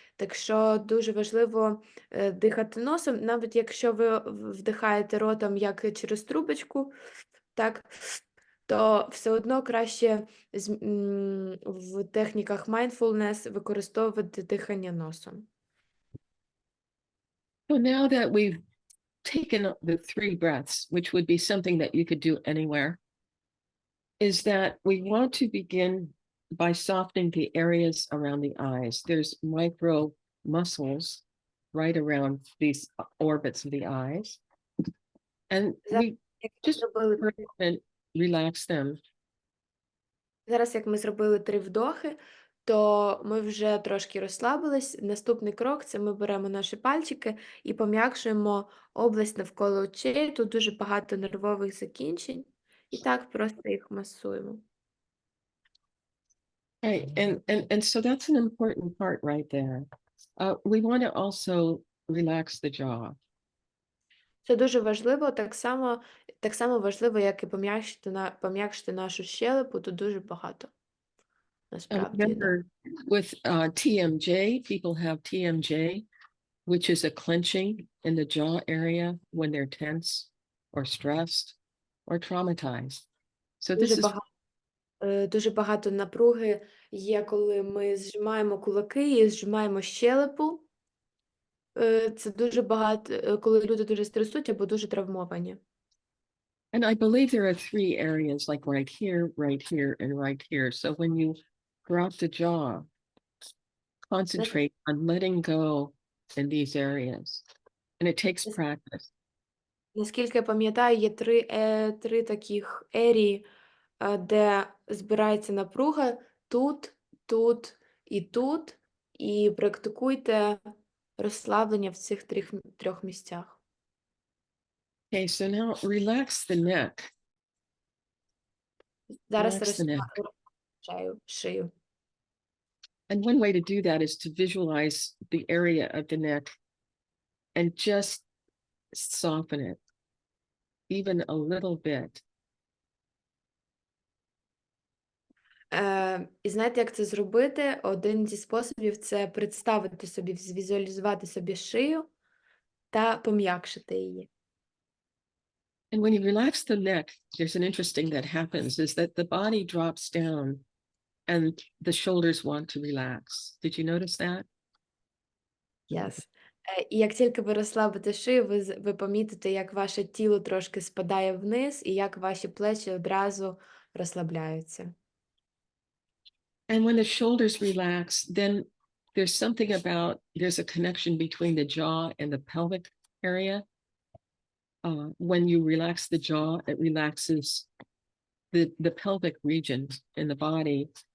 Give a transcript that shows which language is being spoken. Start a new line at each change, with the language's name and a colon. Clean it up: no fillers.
Ukrainian: Так що дуже важливо дихати носом, навіть якщо ви вдихаєте ротом як через трубочку, так, то все одно краще в техніках mindfulness використовувати дихання носом.
English: So now that we've taken the 3 breaths, which would be something that you could do anywhere, is that we want to begin by softening the areas around the eyes. There's micro muscles right around these orbits of the eyes. And we just relax them.
Ukrainian: Зараз, як ми зробили 3 вдохи, то ми вже трошки розслабились. Наступний крок – це ми беремо наші пальчики і пом'якшуємо область навколо очей. Тут дуже багато нервових закінчень. І так просто їх масуємо.
English: Right, and so that's an important part right there. We want to also relax the jaw.
Ukrainian: Це дуже важливо, так само важливо, як і пом'якшити нашу щелепу, тут дуже багато. Насправді.
English: Remember, with TMJ, people have TMJ, which is a clenching in the jaw area when they're tense or stressed or traumatized. So this is
Ukrainian: Дуже багато напруги є, коли ми зжимаємо кулаки і зжимаємо щелепу. Це дуже багато, коли люди дуже стресують або дуже травмовані.
English: And I believe there are 3 areas, like right here, and right here. So when you drop the jaw, concentrate on letting go in these areas. And it takes practice.
Ukrainian: Наскільки я пам'ятаю, є 3 таких ерії, де збирається напруга тут, тут, і практикуйте розслаблення в цих 3 місцях.
English: Okay, so now relax the neck.
Ukrainian: Зараз
English: Relax the neck.
Ukrainian: розслабляю шию.
English: And one way to do that is to visualize the area of the neck and just soften it, even a little bit.
Ukrainian: І знаєте, як це зробити? Один зі способів – це представити собі, звізуалізувати собі шию та пом'якшити її.
English: And when you relax the neck, there's an interesting that happens, is that the body drops down and the shoulders want to relax. Did you notice that? Yes.
Ukrainian: І як тільки ви розслабите шию, ви помітите, як ваше тіло трошки спадає вниз і як ваші плечі одразу розслабляються.
English: And when the shoulders relax, then there's a connection between the jaw and the pelvic area. When you relax the jaw, it relaxes the pelvic region in the body.